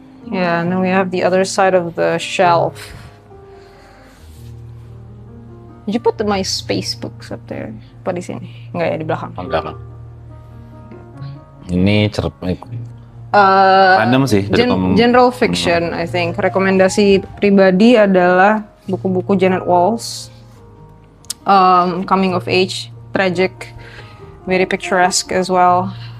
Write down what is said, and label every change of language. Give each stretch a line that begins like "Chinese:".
English: Yeah, and then we have the other side of the shelf. Did you put my space books up there?
Indonesian: Apa di sini? Enggak ya, di belakang. Belakang. Ini random sih dari
English: General fiction, I think.
Indonesian: Rekomendasi pribadi adalah buku-buku Janet Walls.
English: Coming of age, tragic, very picturesque as well.